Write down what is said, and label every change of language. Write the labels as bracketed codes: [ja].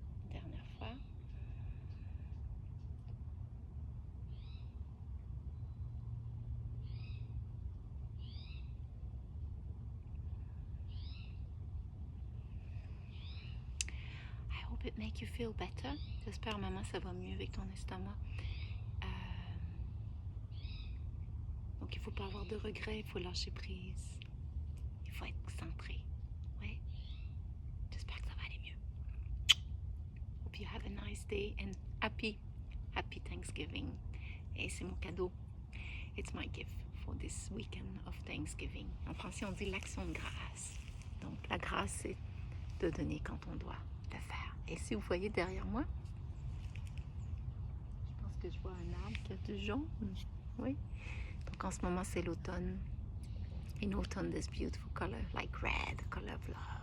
[fr] Dernière fois. [en] I hope it make you feel better. [fr] J'espère, maman, ça va mieux avec ton estomac. Donc, il ne faut pas avoir de regrets, il faut lâcher prise. Il faut être centré. Ouais. J'espère que ça va aller mieux. [en] Hope you have a nice day and happy Thanksgiving. [fr] Et c'est mon cadeau. [en] It's my gift for this weekend of Thanksgiving. [fr] En français, on dit l'action de grâce. Donc, la grâce, c'est de donner quand on doit le faire. Et si vous voyez derrière moi, je pense que je vois un arbre qui a du jaune. Oui. Donc, en ce moment, c'est l'automne. [en] In autumn, this beautiful color, like red, the color of love.